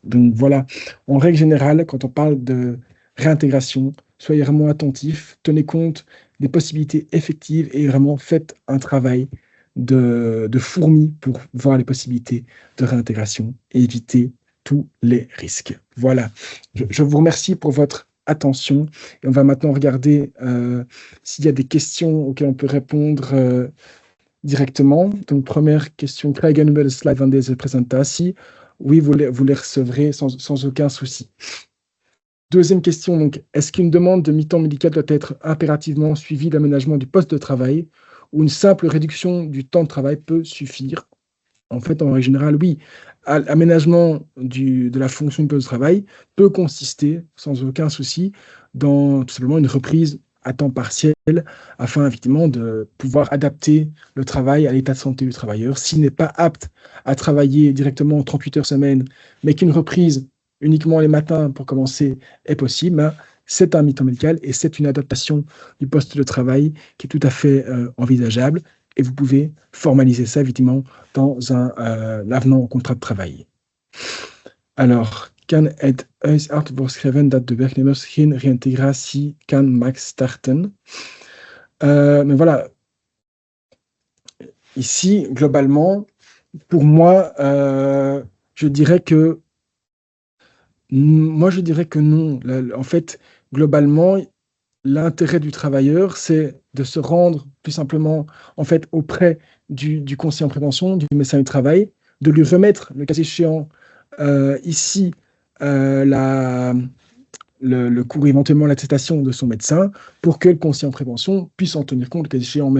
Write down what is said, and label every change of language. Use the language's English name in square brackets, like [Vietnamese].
[French] Donc voilà, en règle générale, quand on parle de réintégration, soyez vraiment attentifs, tenez compte des possibilités effectives et vraiment faites un travail de fourmi pour voir les possibilités de réintégration et éviter tous les risques. Voilà, je vous remercie pour votre attention et on va maintenant regarder s'il y a des questions auxquelles on peut répondre directement. Donc, première question, [Dutch] krijgen we de slide van deze presentatie? [French] Oui, vous les recevrez sans aucun souci. Deuxième question, donc, est-ce qu'une demande de mi-temps médical doit être impérativement suivie d'aménagement du poste de travail ou une simple réduction du temps de travail peut suffire. En fait, en règle générale, oui, l'aménagement de la fonction du poste de travail peut consister, sans aucun souci, dans tout simplement une reprise à temps partiel, afin effectivement de pouvoir adapter le travail à l'état de santé du travailleur. S'il n'est pas apte à travailler directement 38 heures semaine, mais qu'une reprise uniquement les matins pour commencer est possible, ben, c'est un mi-temps médical et c'est une adaptation du poste de travail qui est tout à fait envisageable. Et vous pouvez formaliser ça, effectivement, dans un avenant au contrat de travail. Alors, [Dutch] kan het huisarts voorschrijven dat de werknemers geen reïntegratie kan max starten? [French] Mais voilà, ici, globalement, pour moi, je dirais que non. En fait, globalement, l'intérêt du travailleur, c'est de se rendre plus simplement en fait, auprès du conseiller en prévention, du médecin du travail, de lui remettre, le cas échéant, ici, le cours, éventuellement l'attestation de son médecin, pour que le conseiller en prévention puisse en tenir compte, le cas échéant.